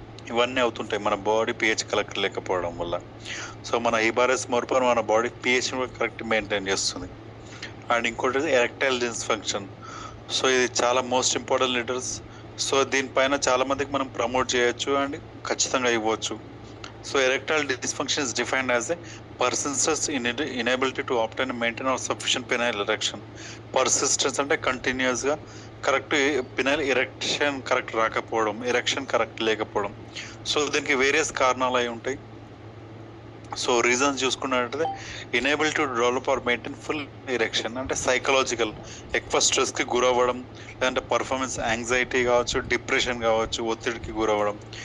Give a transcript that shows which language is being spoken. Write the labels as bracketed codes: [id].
[te] ఇవన్నీ అవుతుంటాయి మన బాడీ pH కరెక్ట్ లేకపోవడం వల్ల. సో మన హిబారిస్ మోర్పర్ మన బాడీ pHని కూడా కరెక్ట్ మెయింటైన్ చేస్తుంది. అండ్ ఇంకోటి ఎరెక్టైల్ డిస్ఫంక్షన్. సో ఇది చాలా మోస్ట్ ఇంపార్టెంట్ లీటర్స్. సో దీనిపైన చాలా మందికి మనం ప్రమోట్ చేయొచ్చు అండ్ ఖచ్చితంగా ఇవ్వచ్చు. [en] So erectile dysfunction is defined as a persistence inability to obtain and maintain or sufficient penile erection. [te] Persistence అంటే కంటిన్యూస్గా కరెక్ట్ పినైల్ ఎరెక్షన్ కరెక్ట్ రాకపోవడం, ఎరెక్షన్ కరెక్ట్ లేకపోవడం. సో దీనికి వేరియస్ కారణాలు అయి ఉంటాయి. సో రీజన్స్ చూసుకున్నట్లయితే enable to develop are maintain full erection అంటే సైకలాజికల్, ఎక్కువ స్ట్రెస్కి గురవ్వడం, లేదంటే పర్ఫార్మెన్స్ యాంగ్జైటీ కావచ్చు, డిప్రెషన్ కావచ్చు, ఒత్తిడికి గురవ్వడం.